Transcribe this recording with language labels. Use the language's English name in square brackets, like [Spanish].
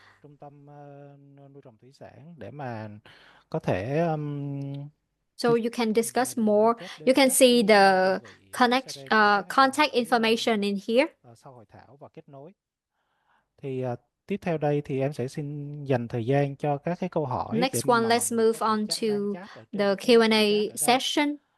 [Vietnamese] Trung tâm nuôi trồng thủy sản để mà có thể [English] So you can discuss more. You can see the contact information in here. [Vietnamese] Sau hội thảo và kết nối. Thì tiếp theo đây thì em sẽ xin dành thời gian cho các cái câu hỏi. [English] Next one, let's move on to the Q&A session.